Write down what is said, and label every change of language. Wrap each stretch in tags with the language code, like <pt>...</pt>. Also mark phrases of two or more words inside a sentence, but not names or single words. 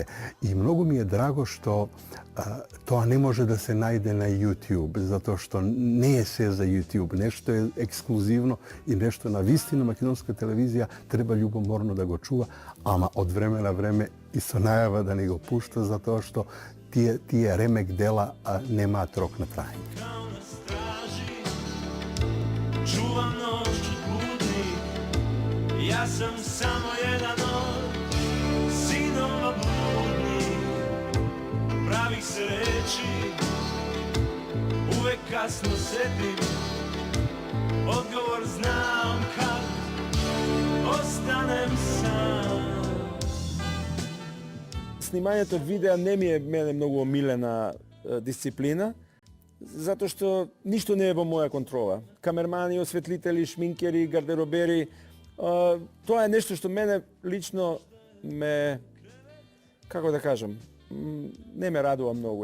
<mk>И многу ми е драго што тоа не може да се најде на YouTube, затоа што не е се за YouTube, нешто е ексклузивно и нешто на вистина македонска телевизија треба љубоморно да го чува, ама од време на време и со најава да не го пушта, затоа што тие ремек дела немаат рок на трајање.</mk> <sr>Čuvam noć budni, ja sam samo jedan od sinova bludni. Pravih se reči uvek kasno setim, odgovor znam kad ostanem sam.</sr> <mk>Снимањето видеа не ми е мене многу омилена дисциплина, затоа што ништо не е во моја контрола. Камермани, осветлители, шминкери, гардеробери, тоа е нешто што мене лично ме како да кажам, не ме радува многу.</mk>